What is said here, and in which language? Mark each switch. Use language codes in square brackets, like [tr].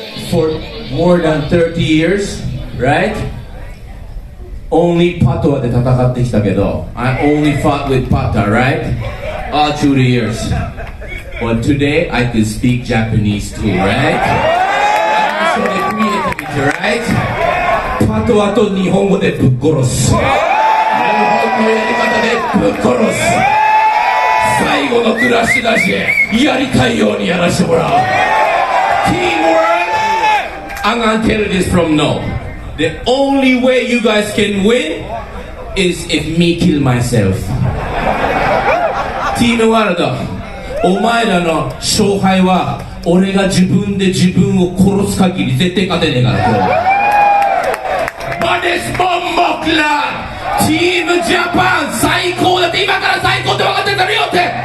[en] for more than 30 years, right? Only Patois [ja] で戦ってきたけど [en] I only fought with Pata, right? All through the years. But today I can speak Japanese too, right? So the creativity, right? [ja] Patois と日本語でぶっ殺す。日本のやり方でぶっ殺す。最後のクラッシュだし、やりたいようにやらせてもらう。 [en] Teamwork! I'm gonna tell you this from now. The only way you guys can win is if me kill myself. [ja] Team ワールド、お前らの勝敗は俺が自分で自分を殺す限り絶対勝てねえから。 [en] But it's Bombo Clan! [ja] チームジャパン最高だって今から最高って分かってたのよって。